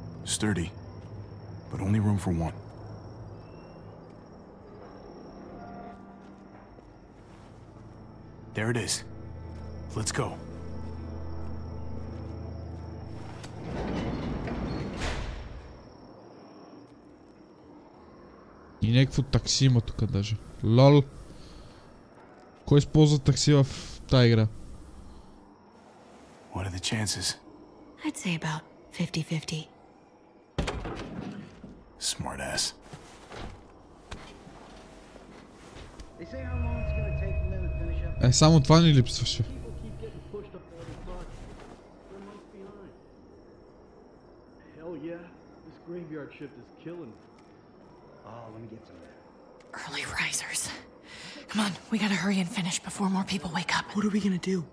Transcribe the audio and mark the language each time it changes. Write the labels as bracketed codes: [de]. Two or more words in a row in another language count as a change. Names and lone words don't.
[en] Sturdy, but only room for one. There it is. Let's go. [bg] И някакво такси има тук даже. Лол. Кой използва такси в тази игра? [en] What are the chances? I'd say about 50-50. Smart ass. [bg] Само това ни липсваше. [en] Early risers. Come on, we gotta hurry and finish before more people wake up. What are we gonna do?